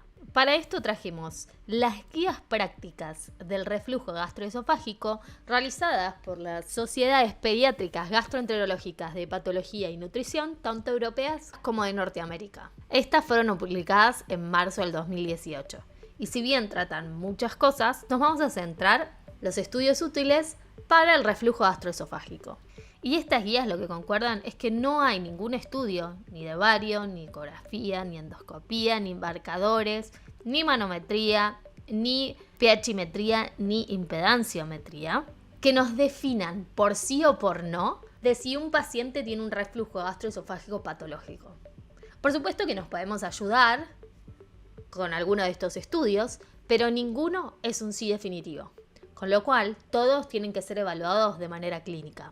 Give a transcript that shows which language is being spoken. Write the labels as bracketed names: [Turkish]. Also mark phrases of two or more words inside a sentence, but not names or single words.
[Spanish] Para esto trajimos las guías prácticas del reflujo gastroesofágico realizadas por las sociedades pediátricas gastroenterológicas de patología y nutrición, tanto europeas como de Norteamérica. Estas fueron publicadas en marzo del 2018. Y si bien tratan muchas cosas, nos vamos a centrar en los estudios útiles para el reflujo gastroesofágico. Y estas guías lo que concuerdan es que no hay ningún estudio, ni de bario, ni ecografía, ni endoscopía, ni marcadores, ni manometría, ni pHimetría, ni impedanciometría, que nos definan por sí o por no de si un paciente tiene un reflujo gastroesofágico patológico. Por supuesto que nos podemos ayudar con alguno de estos estudios, pero ninguno es un sí definitivo, con lo cual todos tienen que ser evaluados de manera clínica.